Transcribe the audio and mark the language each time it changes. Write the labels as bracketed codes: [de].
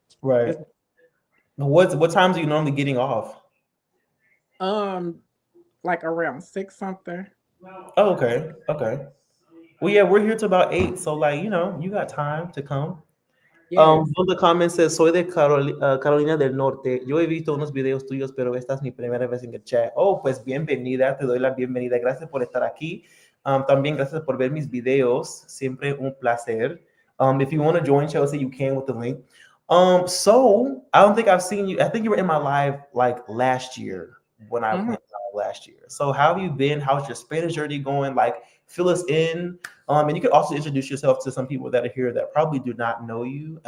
[en] right. it's What times are you normally getting off? um like around six something. Oh, okay. Okay. Well, yeah, we're here till about 8. So like, you got time to come. Yes. One of the comments says, [es] soy de Carolina del Norte. Yo he visto unos videos tuyos, pero esta es mi primera vez en el chat. Oh, pues bienvenida, te doy la bienvenida. Gracias por estar aquí. También gracias por ver mis videos. Siempre un placer. [en] If you want to join Chelsea, you can with the link. So I don't think I've seen you. I think you were in my live like last year when I Mhm. went live last year. So how have you been? How's your Spanish journey going? Like, fill us in. And you could also introduce yourself to some people that are here that probably do not know you.